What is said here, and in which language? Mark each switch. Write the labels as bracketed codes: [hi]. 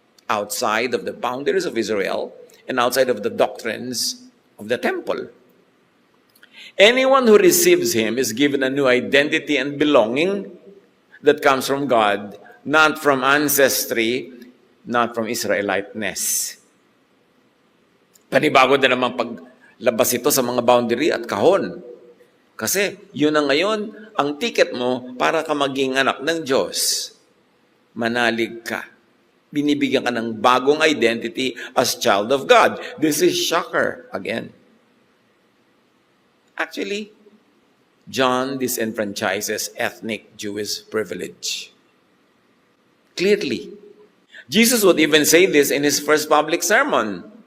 [en] Outside of the boundaries of Israel and outside of the doctrines of the temple. Anyone who receives him is given a new identity and belonging that comes from God, not from ancestry, not from Israeliteness. [tl] Panibago na naman paglabas ito sa mga boundary at kahon. Kasi yun na ngayon ang ticket mo para ka maging anak ng Diyos. Manalig ka. Binibigyan ka ng bagong identity [en] as child of God. This is shocker again. Actually, John disenfranchises ethnic Jewish privilege. Clearly. Jesus would even say this in his first public sermon.